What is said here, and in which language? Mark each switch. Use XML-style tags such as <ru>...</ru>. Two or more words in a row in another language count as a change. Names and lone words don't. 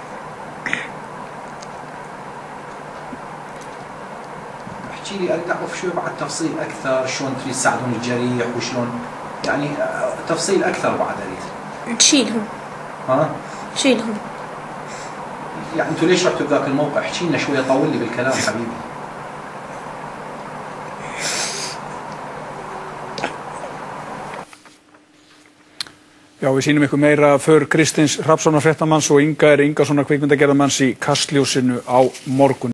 <ar>احكي لي اريد اعرف شوي بعد تفصيل اكثر شلون تريد تساعدون الجريح وشلون يعني تفصيل اكثر بعد اريد. تشيلهم. ها؟ تشيلهم. يعني انتوا ليش رحتوا بذاك الموقع؟ احكي لنا شوي طول لي بالكلام حبيبي.</ar> <is>Já, við sýnum ykkur meira för Kristins Hrafnssonar fréttamanns og Inga Ingasonar kvikmyndagerðarmanns í Kastljósinu á morgun.</is>